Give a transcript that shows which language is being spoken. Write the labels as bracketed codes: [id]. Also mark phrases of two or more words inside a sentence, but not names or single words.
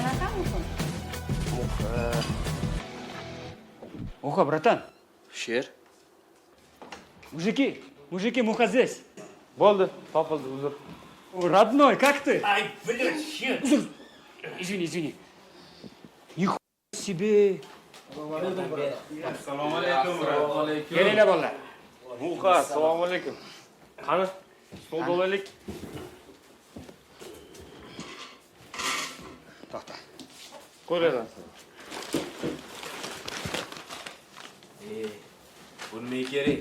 [uz] Qanaqa muhim? Muxa, bratан. Sher. [ru] Мужики, Muxa здесь. [uz] Bo'ldi, topildi, uzr. [ru] Родной, как ты? Ай, блядь, Uzr. Извини. Нихуя себе. [uz] Assalomu alaykum. Kelinglar bolalar. Muxa, assalomu alaykum. Qani, stolda olaylik. To'xta. Qo'yinglar. Bu nima kerak?